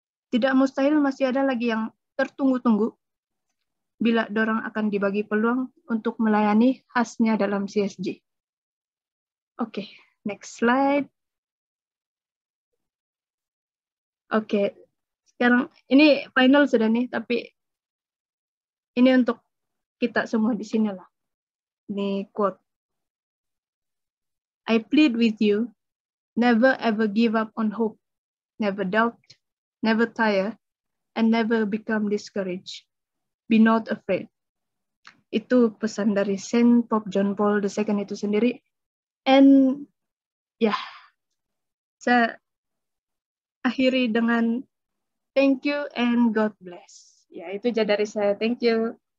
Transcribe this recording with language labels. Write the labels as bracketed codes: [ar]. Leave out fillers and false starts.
[ms] Tidak mustahil masih ada lagi yang tertunggu-tunggu bila dorang akan dibagi peluang untuk melayani khasnya dalam CSG. [en] Oke, next slide. [ms] Oke, sekarang ini final sudah nih, tapi ini untuk kita semua di sini lah. Ini quote. [en] I plead with you, never ever give up on hope, never doubt, never tire, and never become discouraged. Be not afraid. [ms] Itu pesan dari Saint Pope John Paul II itu sendiri. [en] And [ms] ya, saya akhiri dengan [en] thank you and God bless. [ms] Ya, itu aja dari saya. [en] Thank you.